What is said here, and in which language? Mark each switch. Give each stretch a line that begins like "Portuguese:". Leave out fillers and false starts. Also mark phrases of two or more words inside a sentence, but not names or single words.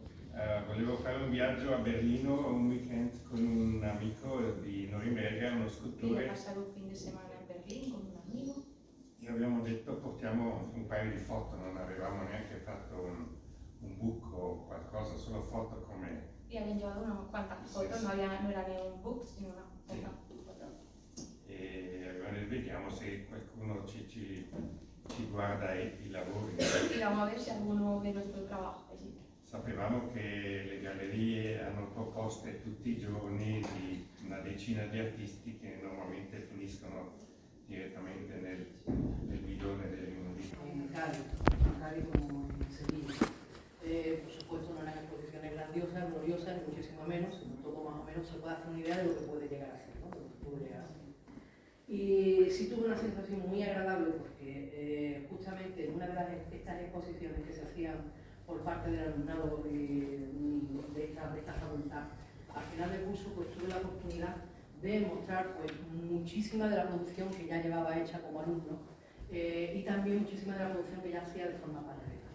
Italian: Volevo fare un viaggio a Berlino un weekend con un amico di Norimberga, uno scultore. Ho passato un fin di settimana a Berlino con un amico. E abbiamo detto portiamo un paio di foto, non avevamo neanche fatto un book o qualcosa, solo foto come...
Spanish: Y habían llevado unas cuantas fotos, no era ni un book, sino una foto.
Italian: E vediamo se qualcuno ci guarda i lavori.
Spanish: Y vamos a ver si alguno ve nuestro trabajo allí.
Italian: Sapevamo che le gallerie hanno proposte tutti i giorni di una decina di artisti che normalmente finiscono direttamente nel bidone dell'immondizia.
Spanish: En Cádiz como en Sevilla. Por supuesto no eran exposiciones grandiosas, gloriosas, ni muchísimo menos, sino todo más o menos se puede hacer una idea de lo que puede llegar a ser, ¿no? De lo que puede llegar a ser. Y sí tuve una sensación muy agradable porque justamente en una de estas exposiciones que se hacían por parte del alumnado de esta facultad, al final del curso pues tuve la oportunidad de mostrar pues, muchísima de la producción que ya llevaba hecha como alumno y también muchísima de la producción que ya hacía de forma paralela.